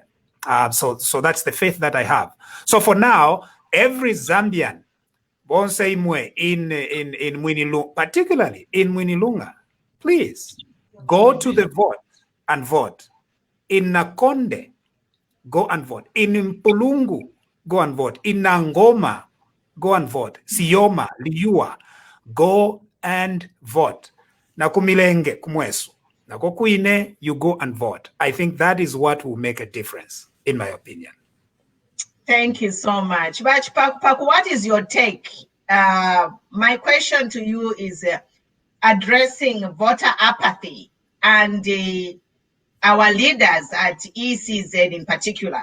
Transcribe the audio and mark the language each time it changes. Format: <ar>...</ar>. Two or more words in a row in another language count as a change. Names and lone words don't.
<en>So that's the faith that I have. So for now, every Zambian, in Mwinilunga, particularly in Mwinilunga, please go to the vote and vote. In Nakonde, go and vote. In Mpulungu, go and vote. In Nangoma, go and vote. Sioma, Liua, go and vote. Nakumilenge, Kumwesu. Nakokuine, you go and vote. I think that is what will make a difference, in my opinion. Thank you so much. But Paku, what is your take? My question to you is addressing voter apathy and our leaders at ECZ in particular.</en>